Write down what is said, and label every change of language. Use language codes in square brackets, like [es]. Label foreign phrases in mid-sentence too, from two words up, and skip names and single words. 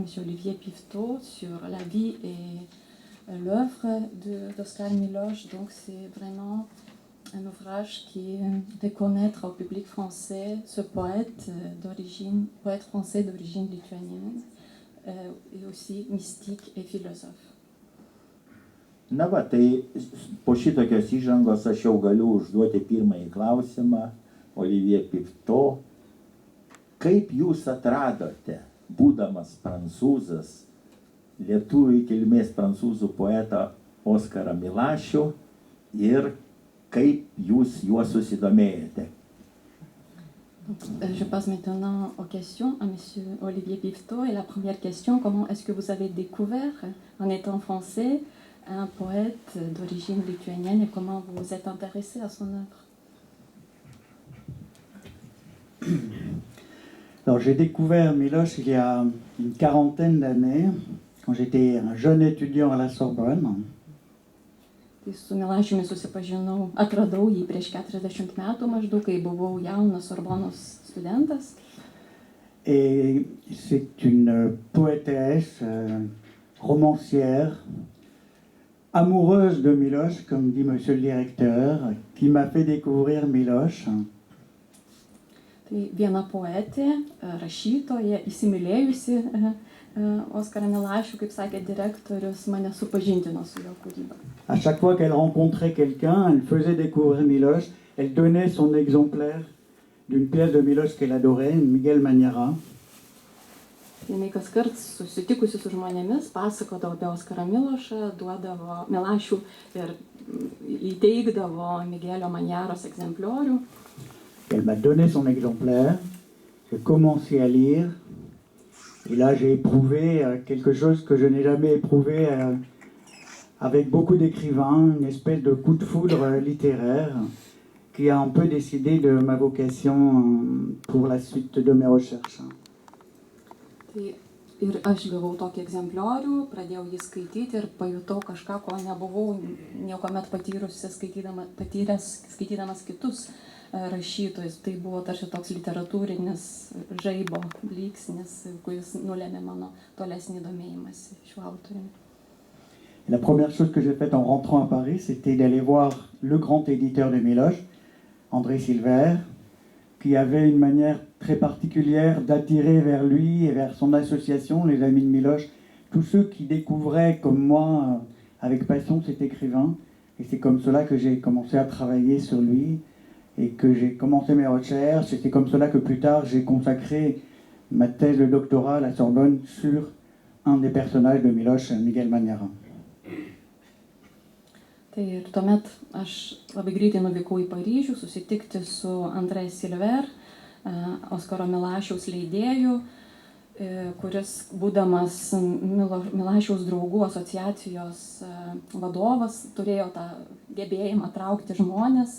[fr] Olivier Pifteau sur la vie et l'œuvre d'Oskar Miloš. Donc c'est vraiment un ouvrage qui fait connaître au public français ce poète français d'origine lituanienne et aussi mystique et philosophe. [lt] Na va, tai po šitokios įžangos aš jau galiu užduoti pirmąjį klausimą. Olivier Pifteau, kaip jūs atradote, būdamas prancūzas, lietuvių kilmės prancūzų poetą Oskarą Milašių ir kaip jūs juo susidomėjote? [fr] Je passe maintenant aux questions à M. Olivier Pifteau. Et la première question, comment est-ce que vous avez découvert, en étant français, un poète d'origine lituanienne et comment vous vous êtes intéressé à son œuvre? Alors j'ai découvert Miloš il y a une quarantaine d'années, quand j'étais un jeune étudiant à la Sorbonne. [lt] Tai su Milašiumi susipažinau, atradau jį prieš 40 metų maždaug, kai buvau jaunas Sorbonos studentas. [fr] Et c'est une poétesse, romancière, amoureuse de Miloš, comme dit monsieur le directeur, qui m'a fait découvrir Miloš. [lt] Tai viena poetė, rašytoja, įsimylėjusi Oskarą Milašių, kaip sakė direktorius, mane supažindino su jo kūryba. [fr] À chaque fois qu'elle rencontrait quelqu'un, elle faisait découvrir Miloš, elle donnait son exemplaire d'une pièce de Miloš qu'elle adorait, Miguel Maniara. [lt] Jinai kaskart susitikusi su žmonėmis, pasakodavo apie Oskarą Milošą, duodavo Milašių ir įteikdavo Miguelio Maniaros egzempliorių. [fr] Elle m'a donné son exemplaire, j'ai commencé à lire, et là j'ai éprouvé quelque chose que je n'ai jamais éprouvé avec beaucoup d'écrivains, une espèce de coup de foudre littéraire qui a un peu décidé de ma vocation pour la suite de mes recherches. [lt] Tai ir aš gavau tokį egzempliorių, pradėjau jį skaityti ir pajutau kažką, ko nebuvau niekuomet patyręs skaitydamas kitus rašytojus. Tai buvo tarsi toks literatūrinis žaibo blyksnis, kuris nulėmė mano tolesnį domėjimąsi šiuo autoriumi. [fr] La première chose que j'ai faite en rentrant à Paris, c'était d'aller voir le grand éditeur de Miloš, André Silver, qui avait une manière très particulière d'attirer vers lui et vers son association, les Amis de Miloš, tous ceux qui découvraient comme moi, avec passion, cet écrivain. Et c'est comme cela que j'ai commencé à travailler sur lui et que j'ai commencé mes recherches. Et c'est comme cela que plus tard, j'ai consacré ma thèse de doctorat à la Sorbonne sur un des personnages de Miloš, Miguel Maniara. [lt] Tai ir tuomet aš labai greitai nuvykau į Paryžių susitikti su André Silver, Oskaro Milašiaus leidėju, kuris, būdamas Milašiaus draugų asociacijos vadovas, turėjo tą gebėjimą traukti žmonės.